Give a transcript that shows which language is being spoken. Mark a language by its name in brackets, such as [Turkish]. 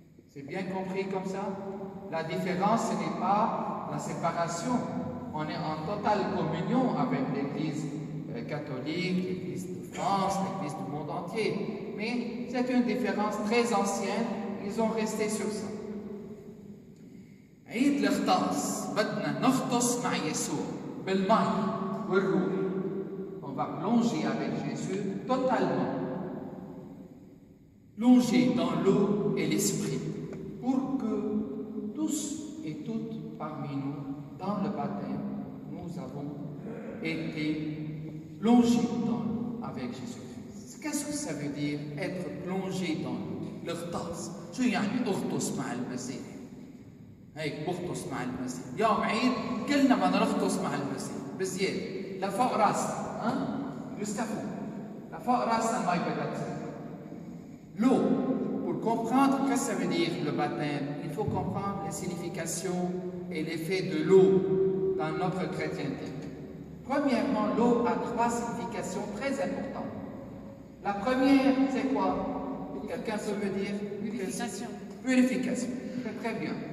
[French] C'est bien compris comme ça? La différence, ce n'est pas la séparation. On est en totale communion avec l'Église catholique, l'Église de France, l'Église du monde entier. Mais c'est une différence très ancienne, ils ont resté sur ça. [Arabic] عيد الغطاس بدنا نغطس مع يسوع بالماء والروح. [French] On va plonger avec Jésus totalement. Plonger dans l'eau et l'esprit pour que tous et toutes parmi nous, dans le baptême, nous avons été plongés dans l'eau avec Jésus-Christ. Qu'est-ce que ça veut dire être plongé dans l'eau? [Arabic] الغطاس شو يعني اغطس مع المسيح؟ هيك بغطس مع المسيح. يوم عيد كلنا بدنا نغطس مع المسيح بزيادة لفوق راسنا يستفوا لفوق راسنا المي بدها تنزل. [French] L'eau, pour comprendre ce que ça veut dire le baptême, il faut comprendre les significations et l'effet de l'eau dans notre chrétienté. Premièrement, l'eau a trois significations très importantes. La première, c'est quoi? Quelqu'un peut me dire? Purification. Purification. Très bien.